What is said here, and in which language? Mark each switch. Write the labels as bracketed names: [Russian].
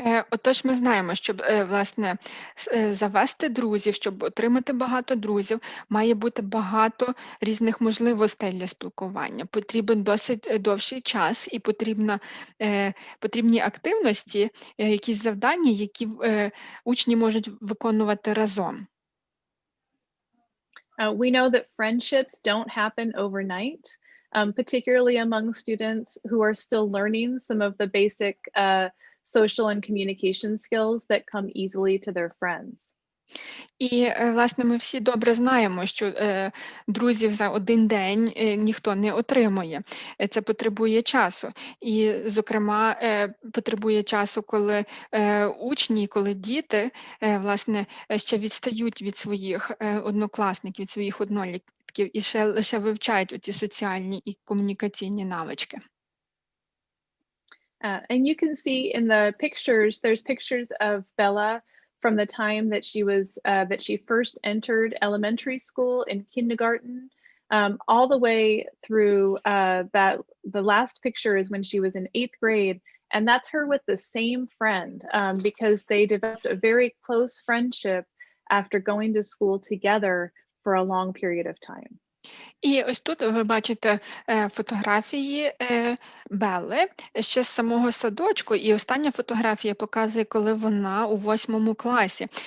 [Ukrainian] Отож, ми знаємо, щоб, власне, завести друзів, щоб отримати багато друзів, має бути багато різних можливостей для спілкування. Потрібен досить довший час і потрібні активності, якісь завдання, які учні можуть виконувати разом. [English] We know that friendships don't happen overnight, particularly among students who are still learning some of the basic social and communication skills that come easily to their friends. [Ukrainian] І, власне, ми всі добре знаємо, що друзів за один день ніхто не отримує. Це потребує часу. І, зокрема, потребує часу, коли учні, коли діти, власне, ще відстають від своїх однокласників, від своїх однолітків і ще лише вивчають оці соціальні і комунікаційні навички. [English] And you can see in the pictures, there's pictures of Bella from the time that she first entered elementary school and kindergarten, all the way through the last picture is when she was in 8th grade, and that's her with the same friend, because they developed a very close friendship after going to school together for a long period of time. [Ukrainian] І ось тут ви бачите фотографії Белли ще з самого садочку, і остання фотографія показує, коли вона у 8 класі.